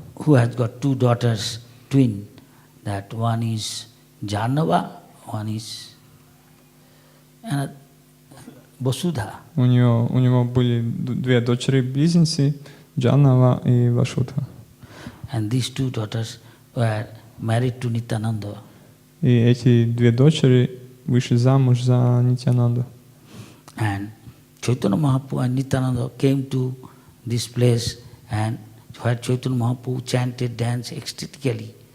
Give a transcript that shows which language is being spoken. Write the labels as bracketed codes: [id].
[en] who has got two daughters, twin, that one is Janava, one is Vasudha. [ru] У него были две дочери-близнецы, Джанава и Вашudha. [en] And these two daughters were married to Nityananda. [ru] И эти две дочери вышли замуж за Нитьянанду. [en] And Chaitanya Mahaprabhu and Nityananda came to this place, and where Chaitanya Mahaprabhu chanted, danced ecstatically.